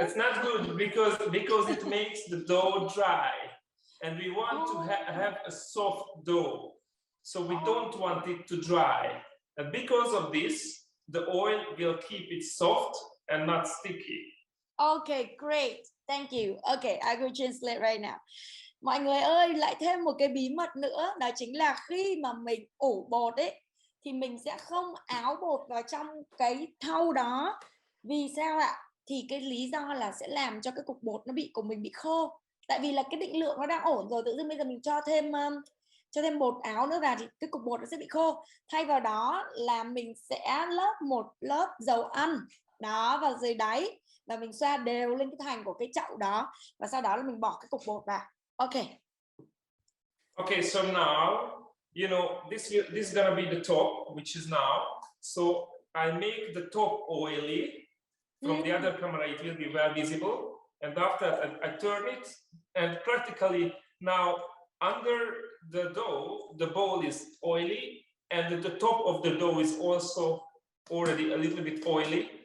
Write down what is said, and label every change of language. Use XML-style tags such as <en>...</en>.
<en>It's not good because it makes the dough dry, and we want to have a soft dough, so we don't want it to dry. And because of this, the oil will keep it soft and not sticky. Okay, great. Thank you. Okay, I will translate right now.</en> <vi>Mọi người ơi, lại thêm một cái bí mật nữa, đó chính là khi mà mình ủ bột ấy thì mình sẽ không áo bột vào trong cái thau đó. Vì sao ạ? Thì cái lý do là sẽ làm cho cái cục bột của mình bị khô. Tại vì là cái định lượng nó đang ổn rồi, tự dưng bây giờ mình cho thêm bột áo nữa vào thì cái cục bột nó sẽ bị khô. Thay vào đó là mình sẽ lớp một lớp dầu ăn đó vào dưới đáy, và mình xoa đều lên cái thành của cái chậu đó, và sau đó là mình bỏ cái cục bột vào.</vi> <en>Okay. Okay, so now, you know, this is gonna be the top, which is now. So I make the top oily. From the other camera, it will be well visible. And after I turn it, and practically now under the dough, the bowl is oily, and the top of the dough is also already a little bit oily.</en>